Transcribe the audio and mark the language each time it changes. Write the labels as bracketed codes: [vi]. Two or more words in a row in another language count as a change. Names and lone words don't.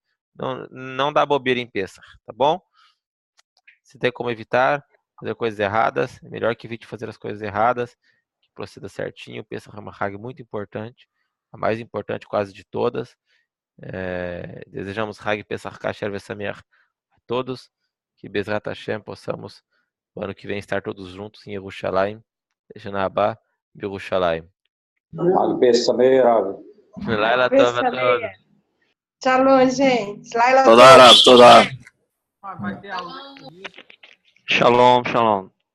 [pt] Não dá bobeira em Pêssar, tá bom? Se tem como evitar fazer coisas erradas, é melhor que evite fazer as coisas erradas, que proceda certinho. Pêssar é uma regra muito importante, a mais importante quase de todas. Desejamos [he] חג פסח כשר ושמח [pt] a todos, que [he] בעזרת השם [pt] possamos no ano que vem estar todos juntos em Yerushalayim, [he] שנה הבאה, ירושלים. חג פסח שמח. לילה טוב [pt] a todos. Shalom, gente. Laila Toda. Vai ter aula. [he] שלום, שלום.